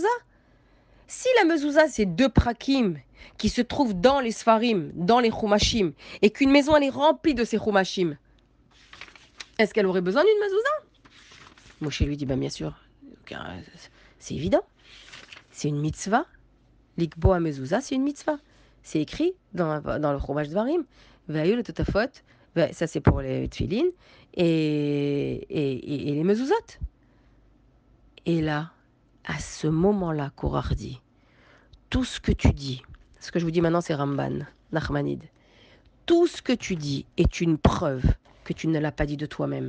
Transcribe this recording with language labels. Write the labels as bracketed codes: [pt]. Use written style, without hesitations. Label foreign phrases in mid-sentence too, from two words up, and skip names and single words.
[fr] Si la mezouza, c'est 2 prakim qui se trouvent dans les sfarim, dans les chumashim, et qu'une maison, elle est remplie de ces chumashim, est-ce qu'elle aurait besoin d'une mezouza? Moshe lui dit, bien sûr, c'est évident. C'est une mitzvah. Likbo à mezouza, c'est une mitzvah. C'est écrit dans le chumash Dvarim. [he] והיו לטוטפות, [fr] Ben, ça, c'est pour les tefilines et les mezuzot. Et là, à ce moment-là, Korach dit, tout ce que tu dis, ce que je vous dis maintenant, c'est Ramban, Nachmanide, tout ce que tu dis est une preuve que tu ne l'as pas dit de toi-même.